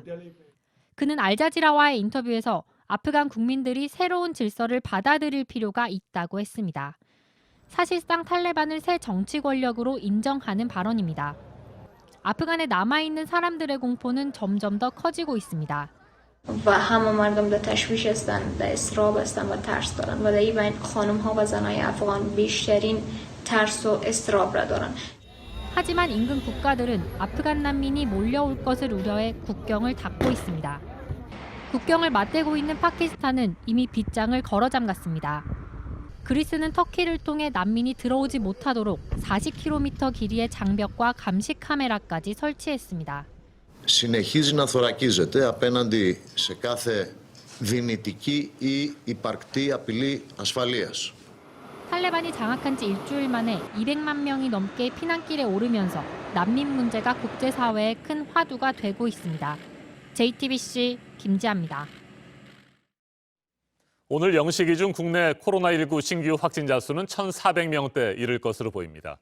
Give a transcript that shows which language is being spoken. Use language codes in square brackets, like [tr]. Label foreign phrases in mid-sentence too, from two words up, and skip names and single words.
[ko] 그는 알자지라와의 인터뷰에서 아프간 국민들이 새로운 질서를 받아들일 필요가 있다고 했습니다. 사실상 탈레반을 새 정치 권력으로 인정하는 발언입니다. 아프간에 남아있는 사람들의 공포는 점점 더 커지고 있습니다. [fa] و همه مردم در تشویش هستند، در اضطراب هستند و ترس دارند و در این بین خانم‌ها و زنای افغان بیشترین ترس و اضطراب را دارند. [ko] 하지만 인근 국가들은 아프간 난민이 몰려올 것을 우려해 국경을 닫고 있습니다. 국경을 맞대고 있는 파키스탄은 이미 빗장을 걸어 잠갔습니다. 그리스는 터키를 통해 난민이 들어오지 못하도록 40km 길이의 장벽과 감시 카메라까지 설치했습니다. [el] συνεχίζει να θωρακίζεται απέναντι σε κάθε δυνητική ή υπαρκτή απειλή ασφαλείας. [ko] 탈레반이 장악한 지 일주일 만에 200만 명이 넘게 피난길에 오르면서 난민 문제가 국제사회에 큰 화두가 되고 있습니다. JTBC 김지아입니다. 오늘 0시 기준 국내 코로나19 신규 확진자 수는 1,400명대 이를 것으로 보입니다.